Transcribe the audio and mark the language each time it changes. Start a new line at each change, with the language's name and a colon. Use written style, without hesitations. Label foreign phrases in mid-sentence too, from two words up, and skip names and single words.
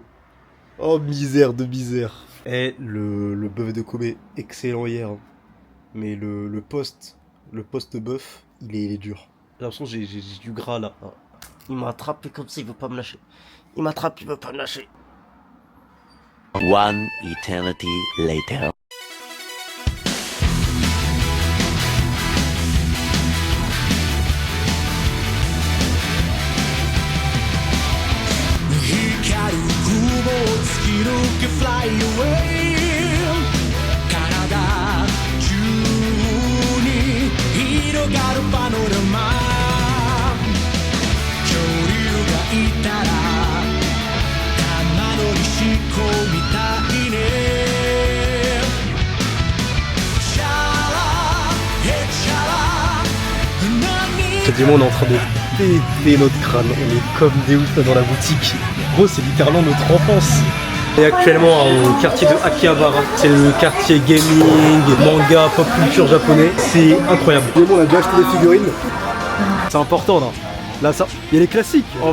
French: Oh, misère de misère. Eh, le bœuf de Kobe, excellent hier. Hein. Mais le post bœuf, il est dur. J'ai l'impression que j'ai du gras là. Il m'a attrapé comme ça, il veut pas me lâcher. Il m'attrape, il veut pas me lâcher.
English: One eternity later. Fly away
Japanese: 体中に広がるパノラマ恐竜がいたら玉乗りしこみたいねチャラヘチャラ
French: Ce démon, on est en train de péter notre crâne. On est comme des oufs dans la boutique. Gros, c'est littéralement notre enfance. On est actuellement au quartier de Akihabara. C'est le quartier gaming, manga, pop culture japonais. C'est incroyable. On a déjà acheté des figurines. C'est important là. Là, ça. Il y a les classiques. Oh